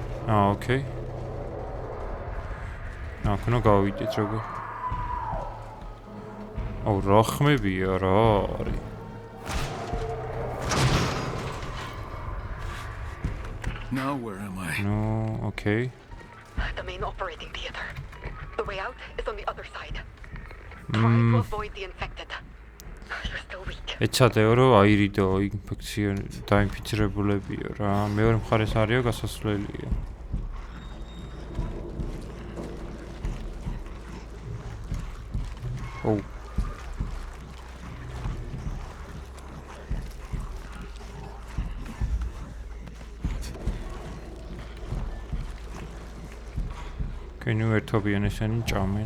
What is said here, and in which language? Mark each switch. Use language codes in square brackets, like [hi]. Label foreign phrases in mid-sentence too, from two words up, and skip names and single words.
[ka] ოკეი. აქ უნდა გავიდეთ როგორ. აუ რა ხმებია რა არის. [en] Now where am I? No, okay. The main operating theater. The way out is on the other side. Try to avoid the infected. You're still weak. [ka] ეცადეო რომ აირიდო ინფექცია დაინფიცირებულებიო რა. მეორე მხარეს არისო გასასვლელია. ო კენუ ერთობიან ესენი ჭამენ.